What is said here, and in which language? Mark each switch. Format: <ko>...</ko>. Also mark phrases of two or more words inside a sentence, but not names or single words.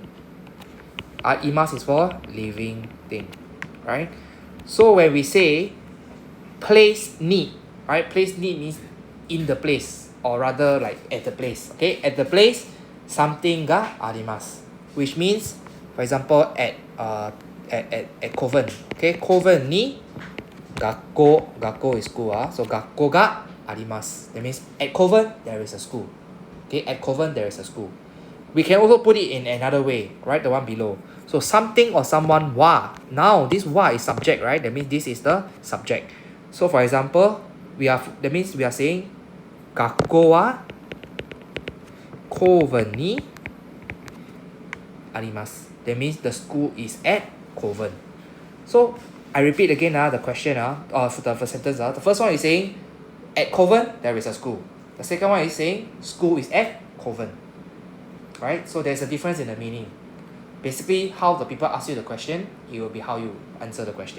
<en>Imasu is for living thing. Right? So when we say place need, right? Place need means in the place, or rather like at the place. Okay, at the place, something</en> <ja>ga arimasu,</ja> <en>which means, for example, at Kovan. Okay,</en> <ja>Kovan ni gakko</ja> <en>is school.</en> <ja>So gakko ga arimasu.</ja> <en>That means at Kovan there is a school. Okay, at Kovan there is a school. We can also put it in another way, right? The one below. So something or someone wa. Now this wa is subject, right? That means this is the subject. So for example, that means we are saying</en> <ja>gakko wa Kovan ni arimasu.</ja> <en>That means the school is at Kovan. So I repeat again the question for the first sentence. The first one is saying at Kovan there is a school. The second one is saying school is at Kovan. Right? So there's a difference in the meaning. Basically, how the people ask you the question, it will be how you answer the question.</en>